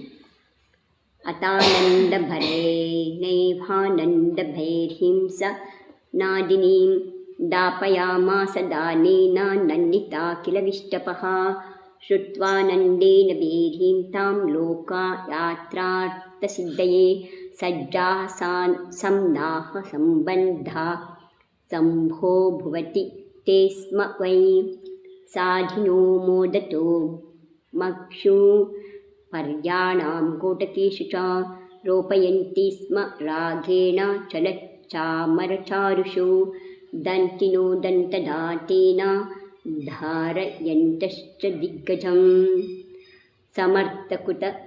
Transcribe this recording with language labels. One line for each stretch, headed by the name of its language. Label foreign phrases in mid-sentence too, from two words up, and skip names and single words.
Sanskrit: ಅತಾನಂದ ಭರೇ ನೈವಾನಂದ ಭೈರ್ಹಿಂಸ ನಾದಿನೀಂ ದಾಪಯಾಮಾಸ ದಾನೇನ ನಂದಿತಾ ಕಿಲ ವಿಷ್ಟಪಃ ಶ್ರುತ್ವಾನಂದೇನ ಭೇರೀಂ ತಾಂ ಲೋಕಾ ಯಾತ್ರಾರ್ಥಸಿದ್ಧಯೇ ಸಜ್ಜಾಃ ಸಂನಾಹ ಸಂಬಂಧಾ ಸಂಭೋ ಭುವತಿ ತೇ ಸ್ಮ ವೈ ಸಾಧಿನೋ ಮೋದತೋ ಮಕ್ಷು ಪರ್ಯಾಣಾಂ ಕೋಟಕೇಶು ಚ ರೋಪಯಂತಿ ಸ್ಮ ರಾಘೇಣ ಚಲಚ್ಚಾಮರಚಾರುಷು ದಂತಿನೋ ದಂತದಾತೇನ ಧಾರಯಂತಶ್ಚ ದಿಗ್ಗಜಂ ಸಮರ್ಥಕುತ